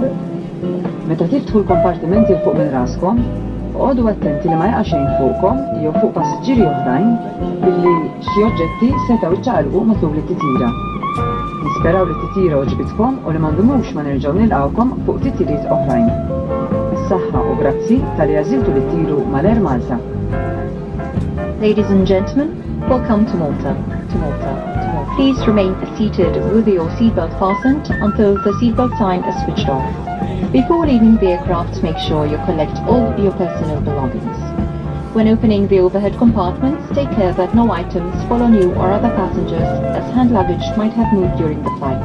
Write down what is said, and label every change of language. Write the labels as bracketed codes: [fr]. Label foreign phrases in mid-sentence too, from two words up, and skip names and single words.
[mt] Meta tiftħu l-kompartimenti l fuq minn raskom, oqgħodu attenti li ma jaqa' xejn fuqkom jew fuq passiġġieri oħrajn billi xi oġġetti setgħu jiċċaqalqu matul it-titjira. Nisperaw li t-titjira oġbitkom u li m'għandhomux ma nerġgħu nilqgħukom fuq titjiriet oħrajn. Saħħa u grazzi tal-li għażiltu li ttiru mal-Air Malta. [en] Ladies and gentlemen, welcome to Malta. Please remain seated with your seatbelt fastened until the seatbelt sign is switched off. Before leaving the aircraft, make sure you collect all your personal belongings. When opening the overhead compartments, take care that no items fall on you or other passengers, as hand luggage might have moved during the flight.